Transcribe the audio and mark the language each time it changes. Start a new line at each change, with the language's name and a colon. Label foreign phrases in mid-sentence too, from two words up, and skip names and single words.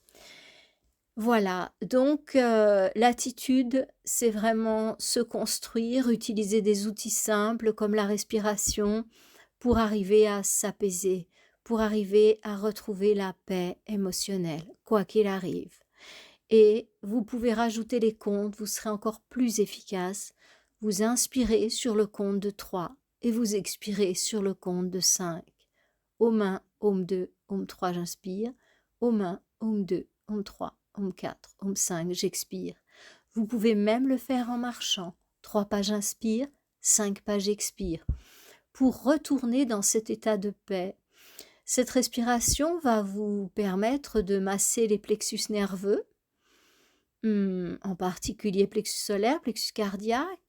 French: Voilà, donc l'attitude, c'est vraiment se construire, utiliser des outils simples comme la respiration pour arriver à s'apaiser, pour arriver à retrouver la paix émotionnelle, quoi qu'il arrive. Et vous pouvez rajouter les comptes, vous serez encore plus efficace. Vous inspirez sur le compte de 3 et vous expirez sur le compte de 5. Om 1, Om 2, Om 3, j'inspire. Om 1, Om 2, Om 3, Om 4, Om 5, j'expire. Vous pouvez même le faire en marchant. 3 pas j'inspire, 5 pas j'expire. Pour retourner dans cet état de paix. Cette respiration va vous permettre de masser les plexus nerveux, en particulier plexus solaire, plexus cardiaque.